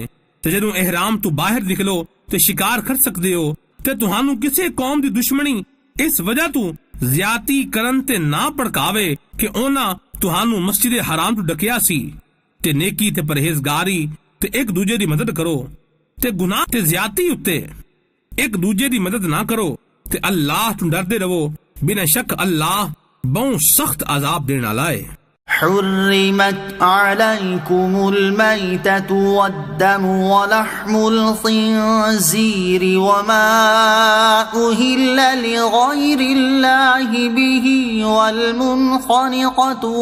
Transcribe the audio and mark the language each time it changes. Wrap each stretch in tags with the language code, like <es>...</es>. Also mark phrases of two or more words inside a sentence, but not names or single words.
<pa>ਤੇ ਜਦੋਂ ਇਹਿਰਾਮ ਤੋਂ ਬਾਹਰ ਨਿਕਲੋ ਤੇ ਸ਼ਿਕਾਰ ਕਰ ਸਕਦੇ ਹੋ ਤੇ ਤੁਹਾਨੂੰ ਕਿਸੇ ਕੌਮ ਦੀ ਦੁਸ਼ਮਣੀ ਇਸ ਵਜ੍ਹਾ ਤੋਂ ਜ਼ਿਆਦਤੀ ਕਰਨ ਤੇ ਨਾ ਭੜਕਾਵੇ ਕਿ ਉਹਨਾਂ ਤੁਹਾਨੂੰ ਮਸਜਿਦ ਹਰਾਮ ਤੋਂ ਡਕਿਆ ਸੀ। ਤੇ ਨੇਕੀ ਤੇ ਪਰਹੇਜ਼ਗਾਰੀ ਤੇ ਇੱਕ ਦੂਜੇ ਦੀ ਮਦਦ ਕਰੋ ਤੇ ਗੁਨਾਹ ਤੇ ਜ਼ਿਆਦਤੀ ਉੱਤੇ ਇੱਕ ਦੂਜੇ ਦੀ ਮਦਦ ਨਾ ਕਰੋ ਤੇ ਅੱਲਾਹ ਤੂ ਡਰਦੇ ਰਵੋ, ਬਿਨਾ ਸ਼ੱਕ ਅੱਲਾਹ ਬਹੁਤ ਸਖ਼ਤ ਅਜ਼ਾਬ ਦੇਨੇ ਵਾਲਾ ਹੈ।</pa> <ar>حرمت عليكم الميتة والدم ولحم الخنزير وما أهل لغير الله به والمنخنقة</ar>